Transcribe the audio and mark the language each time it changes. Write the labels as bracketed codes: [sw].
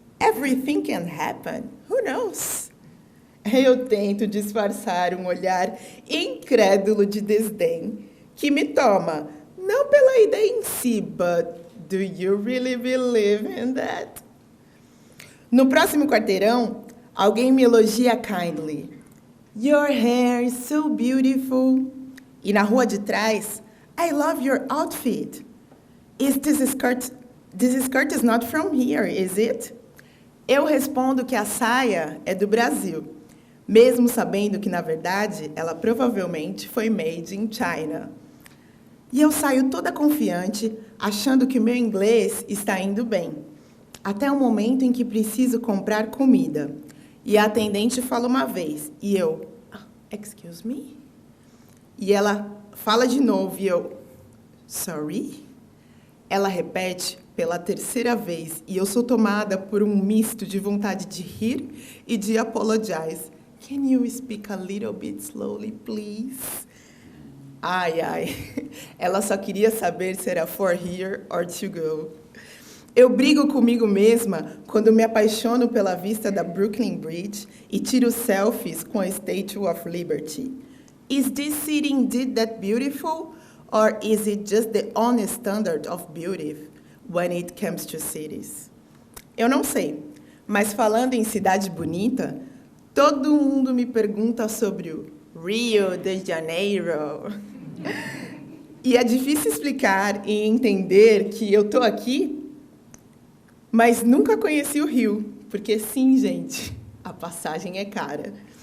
[en] Everything can happen. Who knows?" [pt] Eu tento disfarçar um olhar incrédulo de desdém que me toma, não pela ideia em si, [en] but do you really believe in that? [pt] No próximo quarteirão, alguém me elogia [en] kindly. "Your hair is so beautiful." [pt] E na rua de trás, [en] "I love your outfit. This skirt is not from here, is it?" [pt] Eu respondo que a saia é do Brasil. mesmo sabendo que, na verdade, ela provavelmente foi [en] made in China. [pt] E eu saio toda confiante, achando que o meu inglês está indo bem. Até o momento em que preciso comprar comida. E a atendente fala uma vez, e eu, [en] excuse me? [pt] E ela fala de novo, e eu, [en] sorry? [pt] Ela repete pela terceira vez, e eu sou tomada por um misto de vontade de rir e de [en] apologize. Can you speak a little bit slowly, please? Ai, ai. [pt] Ela só queria saber se era [en] for here or to go. [pt] Eu brigo comigo mesma quando me apaixono pela vista da Brooklyn Bridge e tiro selfies com a Statue of Liberty. [en] Is this city indeed that beautiful? Or is it just the only standard of beauty when it comes to cities? [pt] Eu não sei, mas falando em cidade bonita, todo mundo me pergunta sobre o Rio de Janeiro. E é difícil explicar e entender que eu estou aqui, mas nunca conheci o Rio, porque sim, gente, a passagem é cara.